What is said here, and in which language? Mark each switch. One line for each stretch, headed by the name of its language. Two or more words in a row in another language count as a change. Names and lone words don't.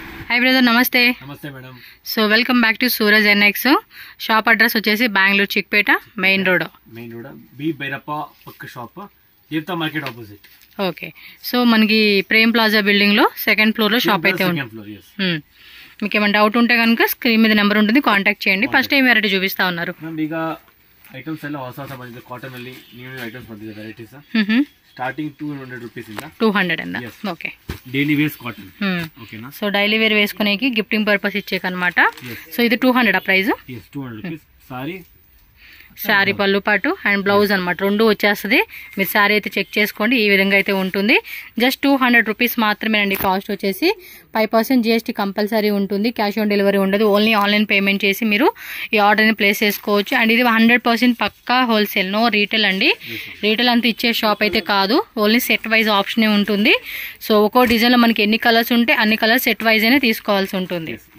English: Hi brother नमस्ते
Hindi: नमस्ते मैडम
English: So welcome back to Suraj NX shop address
Telugu: వచ్చేసి బెంగళూరు చిక్పేట మెయిన్ రోడ్ బి భైరప్ప పక్క షాప్ తీర్థ మార్కెట్ ఆపోజిట్ ఓకే సో మనకి ప్రేమ్ ప్లాజా బిల్డింగ్ లో
English: second floor
Telugu: లో షాప్ అయితే ఉంది మీకు ఏమైనా డౌట్ ఉంటే కనుక స్క్రీన్ మీద నెంబర్ ఉంటుంది కాంటాక్ట్ చేయండి ఫస్ట్ ఏం వెరైటీ చూపిస్తా ఉన్నారు
Kannada: ಈಗ ಐಟಮ್ಸ್ ಎಲ್ಲ ಹೊಸ ಹೊಸ ಬಂದಿದೆ ಕಾಟನ್ ಅಲ್ಲಿ
English: new items
Kannada: ಬಂದಿದೆ
English: varieties starting
Kannada: 200 ರೂಪೀಸ್ ಇಂದ 200
Telugu: అండి ఓకే
English: daily wears cotton
Telugu: ఓకేనా
English: so daily wear
Telugu: వేసుకునేకి
English: gifting purpose
Telugu: ఇచ్చేకన్నమాట సో ఇది 200 ఆ ప్రైస్
English: yes 200 rupees sorry
Telugu: శారీ పళ్ళు పాటు
English: and blouse
Telugu: అనమాట రెండు వచ్చేస్తుంది మీరు శారీ అయితే చెక్ చేసుకోండి ఈ విధంగా అయితే ఉంటుంది
English: just 200 rupees
Telugu: మాత్రమేనండి కాస్ట్ వచ్చేసి
English: 5% GST compulsory
Telugu: ఉంటుంది
English: cash on delivery
Telugu: ఉండదు
English: only online payment
Telugu: చేసి మీరు ఈ ఆర్డర్ని ప్లేస్ చేసుకోవచ్చు అండ్ ఇది 100% పక్కా
English: wholesale no retail
Telugu: అండి రీటైల్ అంతా ఇచ్చే షాప్ అయితే కాదు
English: only set wise
Telugu: ఆప్షనే ఉంటుంది సో ఒక్కో డిజైన్లో మనకి ఎన్ని కలర్స్ ఉంటే అన్ని కలర్స్
English: set wise
Telugu: అయినా తీసుకోవాల్సి ఉంటుంది